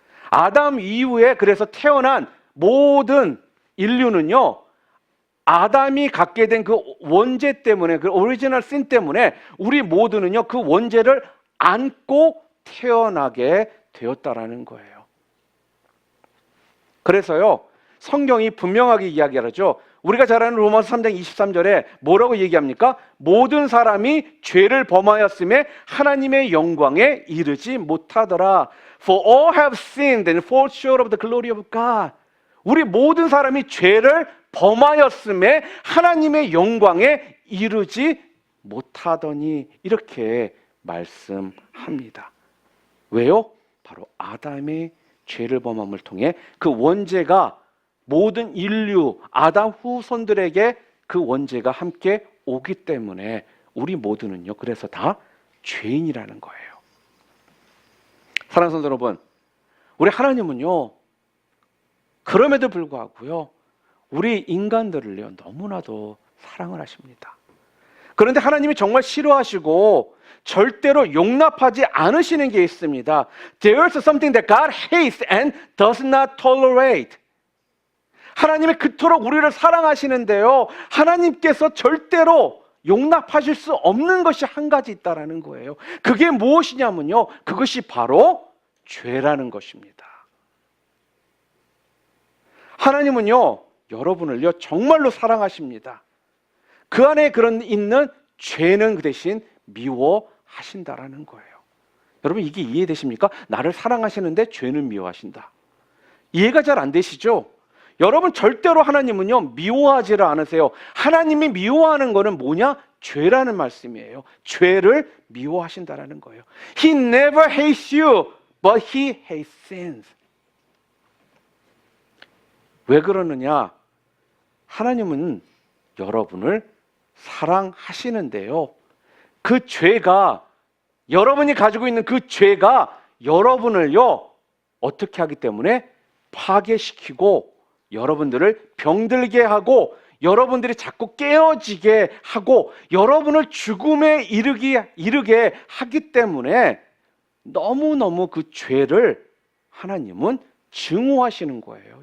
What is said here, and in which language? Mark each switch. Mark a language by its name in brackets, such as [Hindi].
[Korean] 아담 이후에 그래서 태어난 모든 인류는요 아담이 갖게 된 그 원죄 때문에, 그 오리지널 신 때문에 우리 모두는요 그 원죄를 안고 태어나게 되었다라는 거예요. 그래서요 성경이 분명하게 이야기하죠. 우리가 잘 아는 로마서 3장 23절에 뭐라고 얘기합니까? 모든 사람이 죄를 범하였음에 하나님의 영광에 이르지 못하더라. [English] For all have sinned and fall short of the glory of God. [Korean] 우리 모든 사람이 죄를 범하였음에 하나님의 영광에 이르지 못하더니, 이렇게 말씀합니다. 왜요? 바로 아담의 죄를 범함을 통해 그 원죄가 모든 인류 아담 후손들에게 그 원죄가 함께 오기 때문에 우리 모두는요 그래서 다 죄인이라는 거예요. 사랑하는 성도 여러분, 우리 하나님은요 그럼에도 불구하고요 우리 인간들을요 너무나도 사랑을 하십니다. 그런데 하나님이 정말 싫어하시고 절대로 용납하지 않으시는 게 있습니다. [English] There is something that God hates and does not tolerate. [Korean] 하나님이 그토록 우리를 사랑하시는데요 하나님께서 절대로 용납하실 수 없는 것이 한 가지 있다라는 거예요. 그게 무엇이냐면요 그것이 바로 죄라는 것입니다. 하나님은요 여러분을요 정말로 사랑하십니다. 그 안에 그런 있는 죄는 그 대신 미워하신다라는 거예요. 여러분 이게 이해되십니까? 나를 사랑하시는데 죄는 미워하신다. 이해가 잘 안 되시죠? 여러분 절대로 하나님은요 미워하지를 않으세요. 하나님이 미워하는 거는 뭐냐? 죄라는 말씀이에요. 죄를 미워하신다라는 거예요. [English] He never hates you, but he hates sins. [Korean] 왜 그러느냐? 하나님은 여러분을 사랑하시는데요 그 죄가, 여러분이 가지고 있는 그 죄가 여러분을요 어떻게 하기 때문에 파괴시키고 여러분들을 병들게 하고 여러분들이 자꾸 깨어지게 하고 여러분을 죽음에 이르게 하기 때문에 너무너무 그 죄를 하나님은 증오하시는 거예요.